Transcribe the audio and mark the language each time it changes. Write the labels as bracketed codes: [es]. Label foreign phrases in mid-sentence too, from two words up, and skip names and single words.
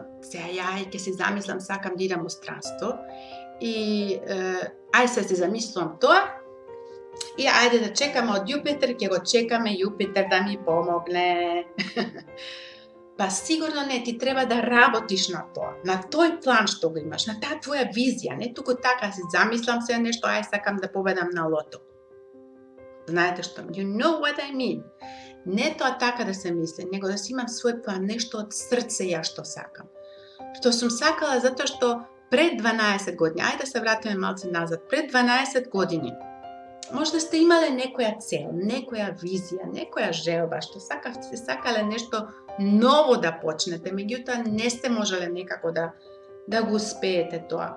[mk] Сега ја ќе си замислам, сакам да идам во странство и се си замислувам тоа и ајде да чекаме од Јупитер, ќе го чекаме Јупитер да ми помогне. Па сигурно не, ти треба да работиш на тоа, на тој план што го имаш, на таа твоја визија, не туку така си замислам се нешто, сакам да победам на лото. Знаете што? [en] You know what I mean. [mk] Не тоа така да се мисли, него да си имам свој план, нешто од срце ја што сакам. Што сум сакала затоа што пред 12 години, ајде да се вратиме малце назад, пред 12 години, може да сте имале некоја цел, некоја визија, некоја желба, што сакавте, сакале нешто ново да почнете, меѓутоа не сте можеле некако да го успеете тоа.